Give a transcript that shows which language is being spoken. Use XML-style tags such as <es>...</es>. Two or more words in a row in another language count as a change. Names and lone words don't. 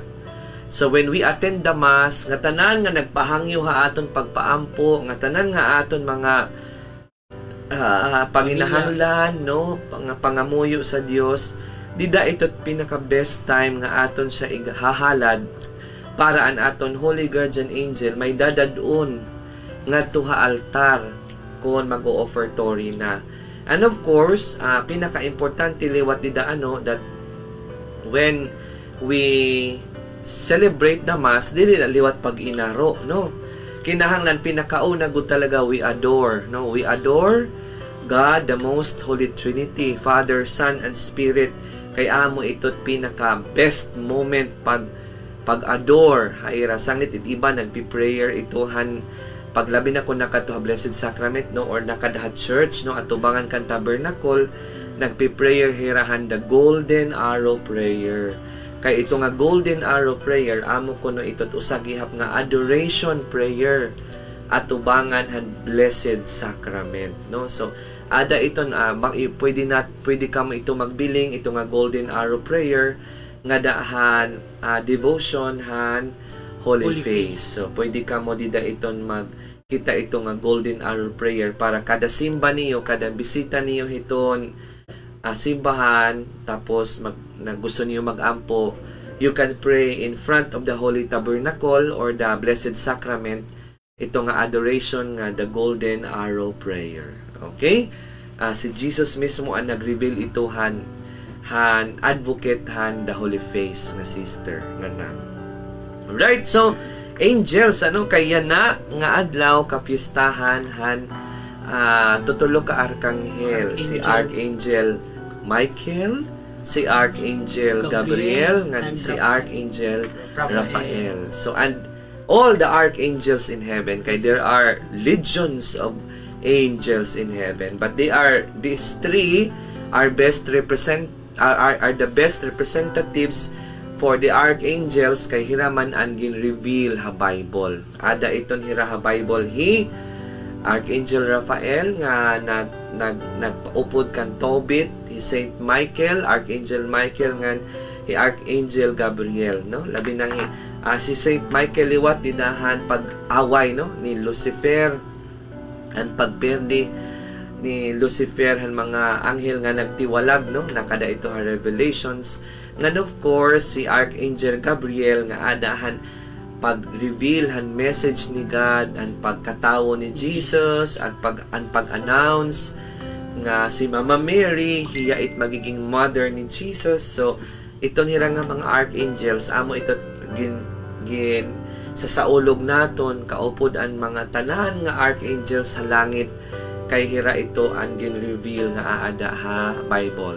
<en>So when we attend the mass,</en> <war>nga tanan nga nagpahangyo ha aton pagpaampo, nga tanan nga aton mga panginahanglan, no, pangamuyo sa Dios, dida ito't pinaka</war> <en>best time</en> <war>nga aton siya hahalad para an aton</war> <en>holy guardian angel</en> <war>may dadadon nga tuha altar kon mag-offertory na.</war> <en>And of course,</en> <war>pinaka-importante liwat dida</war> <en>that when we celebrate the mass,</en> <war>dili na liwat pag inaro, no? Kinahanglan pinakauna gud talaga</war> <en>we adore,</en> <war>no?</war> <en>We adore God, the most holy Trinity, Father, Son, and Spirit.</en> <war>Kay amo ito't pinaka</war> <en>best moment</en> <war>pag-adore, haira sanglit it iba nagpi-prayer itohan paglabi na ko nakatuha Blessed Sacrament, no, or nakadaha church, no, atubangan kan tabernacle, nagpi-prayer hirahan the Golden Arrow Prayer. Kay ito nga Golden Arrow Prayer, amo ko no ito't usagihap nga adoration prayer atubangan han Blessed Sacrament, no. So ada iton pwede ka mo ito magbiling ito nga Golden Arrow Prayer nga daahan devotion han Holy Face. So pwede ka mo dida iton magkita ito nga Golden Arrow Prayer para kada simba niyo, kada bisita niyo hiton simbahan, tapos gusto niyo magampo,</war> <en>you can pray in front of the Holy Tabernacle or the Blessed Sacrament</en> <war>ito nga adoration nga the Golden Arrow Prayer. Okay? Si Jesus mismo ang nag-reveal ito han advocate han the Holy Face nga sister nga na. Right, so angels kaya na nga adlaw kapistahan han tutulo ka arkanghel, si Archangel Michael, si Archangel Gabriel, nga si Archangel Raphael.</war> <en>So and all the archangels in heaven, kay there are legions of angels in heaven, but these three are the best representatives for the archangels</en> <war>kay hiraman an gin-reveal ha Bible. Ada iton hira ha Bible hi Archangel Raphael nga nagpaupod kan Tobit, hi Saint Michael, Archangel Michael nga hi Archangel Gabriel, no? Labi na si Saint Michael liwat dinahan pag-away, no, ni Lucifer, ang pagperdi ni Lucifer han mga anghel nga nagtiwalag, no, nakada ito ha Revelations. Ngan of course si Archangel Gabriel nga adahan pag-reveal han message ni God, ang pagkatawo ni Jesus at pag-announce nga si Mama Mary hiya it magiging mother ni Jesus. So ito nira nga mga archangels amo ito gin sa saulog naton kaupod ang mga tanan nga archangels sa langit kay hira ito ang gin-reveal nga aada ha Bible.</war>